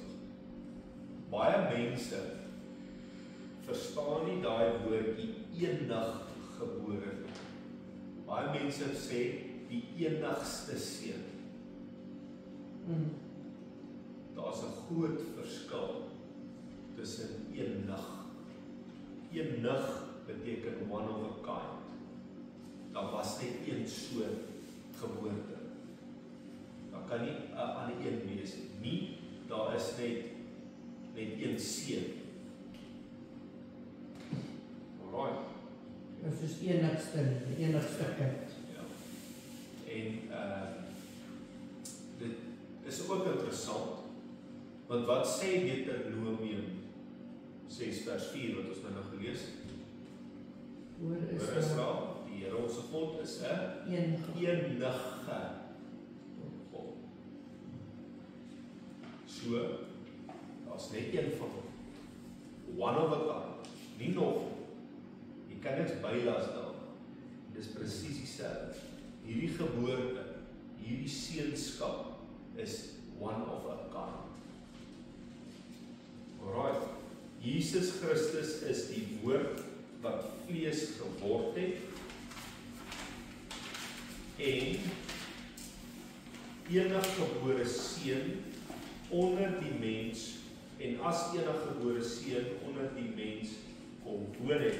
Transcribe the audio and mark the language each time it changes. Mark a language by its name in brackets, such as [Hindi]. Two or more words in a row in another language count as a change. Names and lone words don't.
[Afrikaans] Baie mense verstaan nie daai woordjie eniggebore nie. Baie mense sê die enigste seun. Daar's 'n groot verskil tussen enig. Enig beteken [English] one of a kind. [Afrikaans] Daar was net een soort geboorte. Daar kan nie 'n ander een wees nie. Daar is net een seun. Alright. Dit is enigste kind. Ja. En dit is ook interessant, want wat sê Deuteronomium 6 vers 4 wat ons nou gelees het? Hoor Israel, die Here ons God is 'n enige God. So, daar's net een van hom. [English] One of a kind, [Afrikaans] nie nog. Jy kan niks bylas daarna. Dis presies dieselfde. Hierdie geboorte, hierdie seunskap is [English] one of a kind. [Afrikaans] Alright. Jesus Christus is die woord wat vlees geword het en eniggebore seun onder die mens en as eniggebore seun onder die mens kom woon het.